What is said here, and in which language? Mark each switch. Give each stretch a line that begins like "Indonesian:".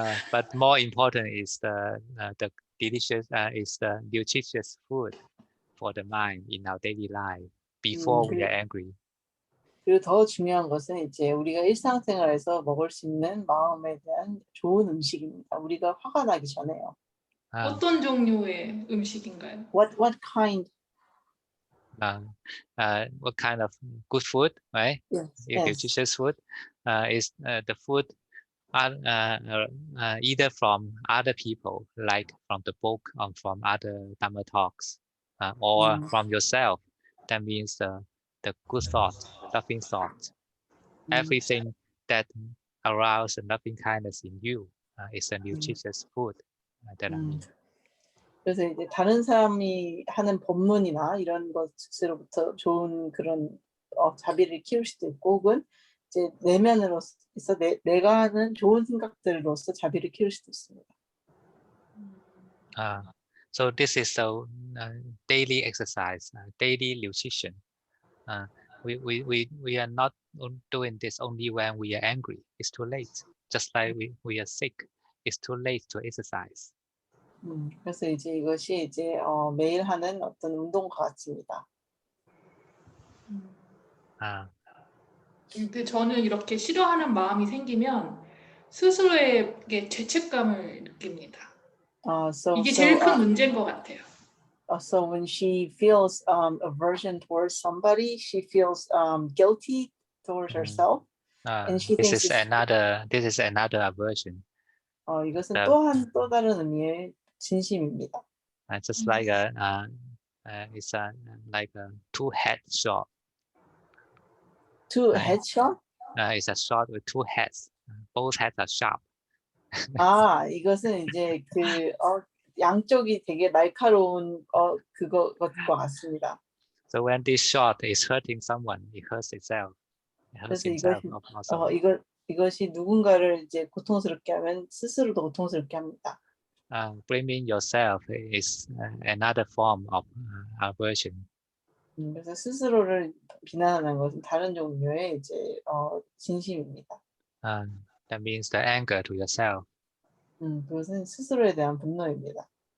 English: But more important is the delicious is the nutritious food for the mind in our daily life before we are angry.
Korean: 그리고 더 중요한 것은 이제 우리가 일상생활에서 먹을 수 있는 마음에 대한 좋은 음식입니다. 우리가 화가 나기 전에요. 어떤 종류의 음식인가요?
English: What kind? What kind of good food, right? Yes. Nutritious food is the food either from other people, like from the book or from other Dhamma talks, or from yourself. That means the good thought, the loving thought. Everything that arouse the loving kindness in you is a nutritious food. That I mean.
Korean: 그래서 이제 다른 사람이 하는 법문이나 이런 것으로부터 좋은 그런 자비를 키울 수도 있고, 혹은 이제 내면으로서 내가 하는 좋은 생각들로서 자비를 키울 수도 있습니다.
English: So this is a daily exercise, daily nutrition. We are not doing this only when we are angry. It's too late. Just like we are sick, it's too late to exercise.
Korean: 그래서 이제 이것이 이제 매일 하는 어떤 운동과 같습니다. 근데 저는 이렇게 싫어하는 마음이 생기면 스스로에게 죄책감을 느낍니다. 이게 제일 큰 문제인 것 같아요.
English: So when she feels aversion towards somebody, she feels guilty towards herself, and she this thinks is another aversion.
Korean: 이것은 또 다른 의미의 진심입니다.
English: Just like it's like a two-head sword. Two-head sword? It's a sword with two heads. Both heads are sharp.
Korean: 이것은 이제 양쪽이 되게 날카로운 것과 같습니다.
English: So when this sword is hurting someone, it hurts itself. It hurts himself also.
Korean: 이것이 누군가를 이제 고통스럽게 하면 스스로도 고통스럽게 합니다.
English: Blaming yourself is another form of aversion.
Korean: 그래서 스스로를 비난하는 것은 다른 종류의 이제 진심입니다.
English: That means the anger to yourself.
Korean: 그것은 스스로에 대한 분노입니다.